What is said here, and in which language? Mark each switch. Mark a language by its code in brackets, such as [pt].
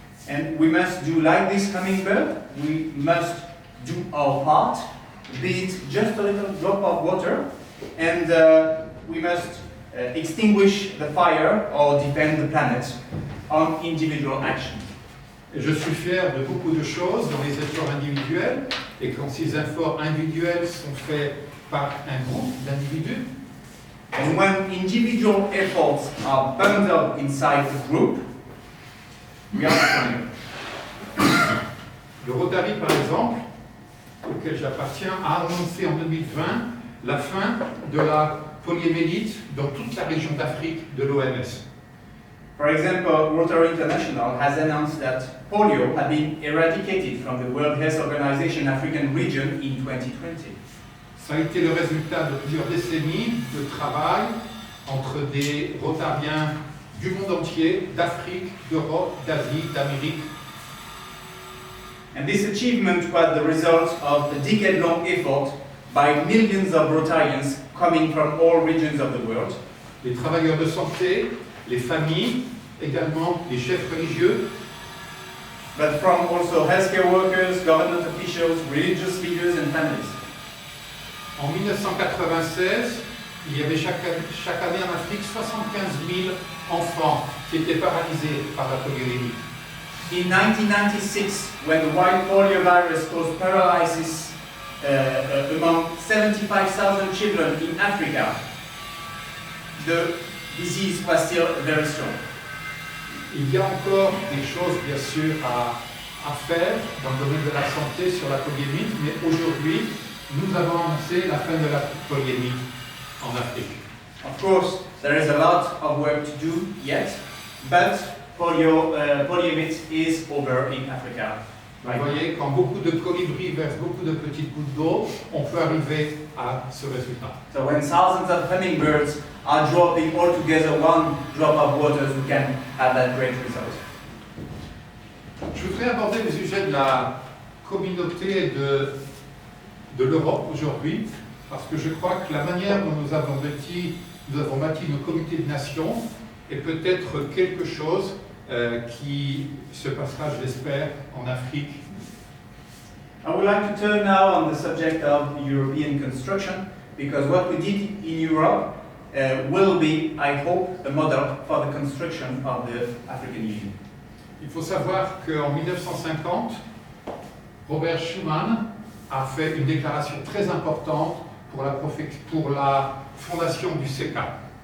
[en] And we must do like this hummingbird, we must do our part, be it just a little drop of water, and we must extinguish the fire or defend the planet on individual action. [fr] Et je suis fier de beaucoup de choses dans les efforts individuels, et quand ces efforts individuels sont faits par un groupe d'individus, [en] And when individual efforts are bundled inside the group, we are stronger. [fr] le Rotary par exemple, auquel j'appartiens, a annoncé en 2020 la fin de la poliomyélite dans toute la région d'Afrique de l'OMS. [en] For example, Rotary International has announced that polio had been eradicated from the World Health Organization African region in 2020. [fr] Ça a été le résultat de plusieurs décennies de travail entre des Rotariens du monde entier, d'Afrique, d'Europe, d'Asie, d'Amérique. [en] And this achievement was the result of a decade-long effort by millions of Rotarians coming from all regions of the world. [fr] Les travailleurs de santé, les familles, également les chefs religieux, [en] But from also healthcare workers, government officials, religious leaders and families. [fr] En 1996, il y avait chaque année en Afrique 75 000 enfants qui étaient paralysés par la poliomyélite. [en] In 1996, when the wild polio virus caused paralysis among 75,000 children in Africa, the disease was still very strong. [fr] Il y a encore des choses, bien sûr, à faire dans le domaine de la santé sur la poliomyélite, mais aujourd'hui, nous avons annoncé la fin de la poliomyélite en Afrique. [en] Of course, there is a lot of work to do yet, but poliomyélite is over in Africa. [fr] Vous voyez, quand beaucoup de colibris versent beaucoup de petites gouttes d'eau, on peut arriver à ce résultat. [en] So when thousands of hummingbirds are dropping all together one drop of water, we can have that great result. [fr] Je voudrais aborder le sujet de la communauté de l'Europe aujourd'hui, parce que je crois que la manière dont nous avons bâti nos comités de nations est peut-être quelque chose qui se passera, je l'espère, en Afrique. [en] I would like to turn now on the subject of European construction, because what we did in Europe will be, I hope, a model for the construction of the African Union. [fr] Il faut savoir qu'en 1950, Robert Schuman a fait une déclaration très importante pour la fondation du CECA.